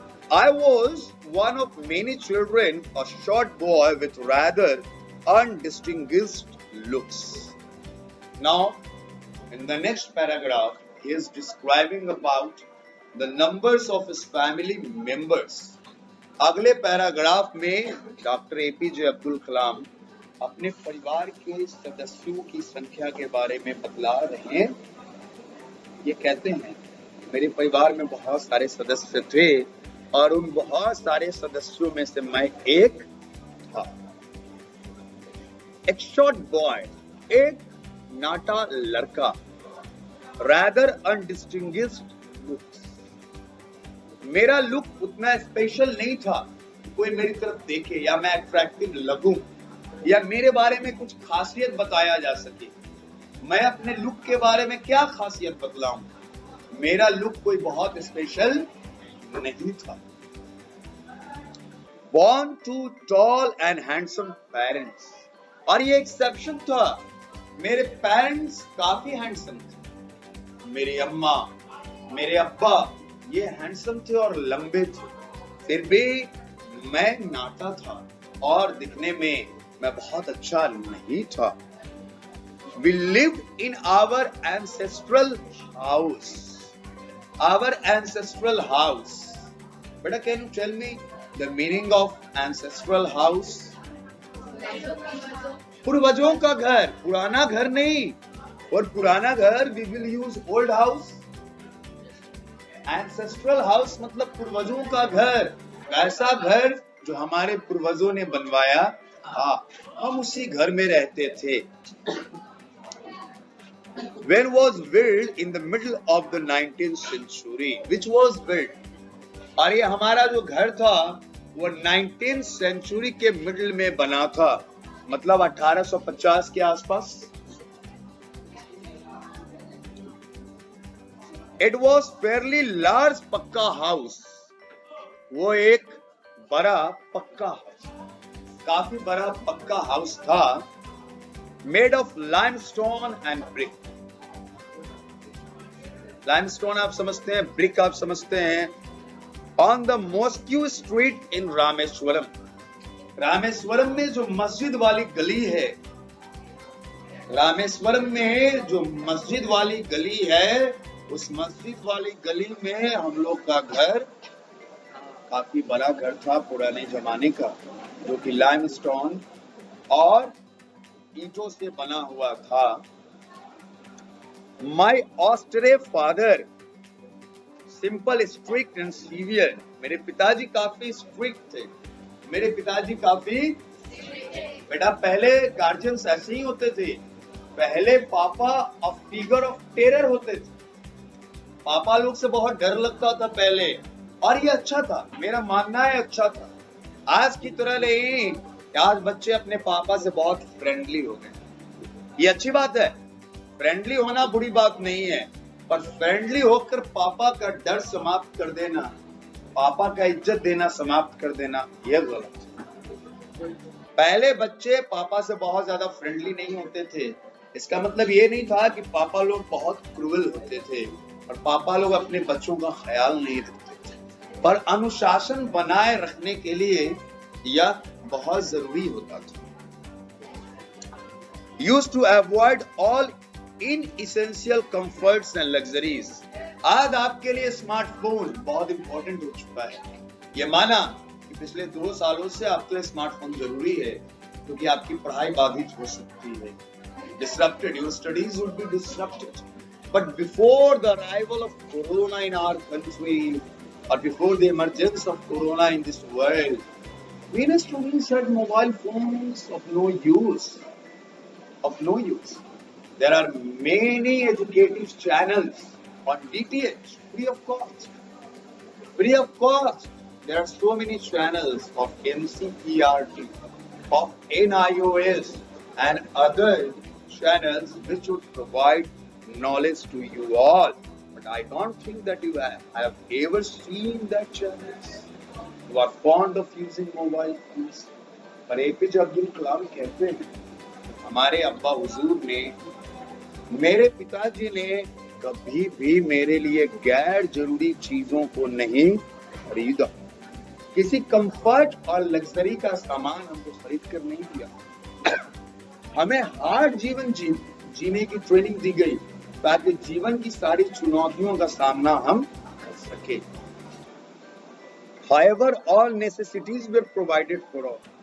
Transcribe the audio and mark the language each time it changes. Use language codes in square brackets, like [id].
[en] I was one of many children, a short boy with rather undistinguished looks. Now, in the next paragraph, he is describing about the numbers of his family members. [hi] अगले paragraph में doctor APJ Abdul Kalam अपने परिवार के सदस्यों की संख्या के बारे में बतला रहे हैं। ये कहते हैं, मेरे परिवार में बहुत सारे सदस्य थे और उन बहुत सारे सदस्यों में से मैं एक था। एक शॉर्ट बॉय, एक नाटा लड़का, rather undistinguished looks. मेरा लुक उतना स्पेशल नहीं था, कोई मेरी तरफ देखे या मैं अट्रैक्टिव लगूं या मेरे बारे में कुछ खासियत बताया जा सके। मैं अपने लुक के बारे में क्या खासियत बतलाऊं? मेरा लुक कोई बहुत स्पेशल नहीं था। [en] Born to tall and handsome parents, और ये exception था। [hi] मेरे पेरेंट्स काफी हैंडसम थे। मेरी अम्मा, मेरे अब्बा ये हैंडसम थे और लंबे थे, फिर भी मैं नाटा था और दिखने में मैं बहुत अच्छा नहीं था। [en] We lived in our ancestral house. our ancestral house. Beta, can you tell me the meaning of ancestral house? [hi] पूर्वजों का घर, पुराना घर नहीं. [en] और पुराना घर we will use old house. [hi] Ancestral house मतलब पूर्वजों का घर, ऐसा घर जो हमारे पूर्वजों ने बनवाया था, हम उसी घर में रहते थे. [en] When was built in the middle of the 19th century? Which was built? [hi] और ये हमारा जो घर था वो 19th century के मिडिल में बना था, मतलब 1850 के आसपास. [en] It was fairly large pucca house. [hi] वो एक बड़ा पक्का हाउस, काफी बड़ा पक्का हाउस था. [en] Made of limestone and brick. [hi] Limestone आप समझते हैं, brick आप समझते हैं. [en] On the Mosque Street in Rameswaram. [hi] Rameswaram में जो मस्जिद वाली गली है, रामेश्वरम में जो मस्जिद वाली गली है, उस मस्जिद वाली गली में हम लोग का घर, काफी बड़ा घर था पुराने जमाने का, जो कि लाइमस्टोन और ईंटों से बना हुआ था. [en] My austere father, simple, strict and severe. [hi] मेरे पिताजी काफी स्ट्रिक्ट थे. मेरे पिताजी काफी, बेटा पहले गार्जियंस ऐसे ही होते थे. पहले पापा अ फिगर ऑफ टेरर होते थे. पापा लोग से बहुत डर लगता था पहले, और ये अच्छा था, मेरा मानना है अच्छा था. आज की तरह नहीं, आज बच्चे अपने पापा से बहुत फ्रेंडली हो गए. ये अच्छी बात है, फ्रेंडली होना बुरी बात नहीं है, पर फ्रेंडली होकर पापा का डर समाप्त कर देना, पापा का इज्जत देना समाप्त कर देना, यह गलत है. पहले बच्चे पापा से बहुत ज्यादा फ्रेंडली नहीं होते थे. इसका मतलब ये नहीं था कि पापा लोग बहुत क्रूअल होते थे और पापा लोग अपने बच्चों का ख्याल नहीं रखते थे, पर अनुशासन बनाए रखने के लिए यह बहुत जरूरी होता था. Used to avoid all inessential comforts and luxuries. आज आपके लिए स्मार्टफोन बहुत इंपॉर्टेंट हो चुका है. ये माना कि पिछले 2 सालों से आपके लिए स्मार्टफोन जरूरी है, क्योंकि आपकी पढ़ाई बाधित हो सकती है. [en] Disrupted, your studies would be disrupted. But before the arrival of Corona in our country, or before the emergence of Corona in this world, many students had mobile phones of no use. Of no use. There are many educative channels on DTH, free of cost. Free of cost. There are so many channels of NCERT, of NIOS, and other channels which would provide knowledge to you all. But I don't think that you have ever seen that channels. You are fond of using mobile phones. [hi] पर APJ Abdul Kalam कहते हैं, हमारे अब्बा हुजूर ने, मेरे पिताजी ने कभी भी मेरे लिए गैर जरूरी चीजों को नहीं खरीदा. किसी कंफर्ट और लग्जरी का सामान हमको खरीद कर नहीं दिया. हमें हार्ड जीवन जीने की ट्रेनिंग दी गई, ताकि जीवन की सारी चुनौतियों का सामना हम कर सके. [en] However, all necessities were provided for all.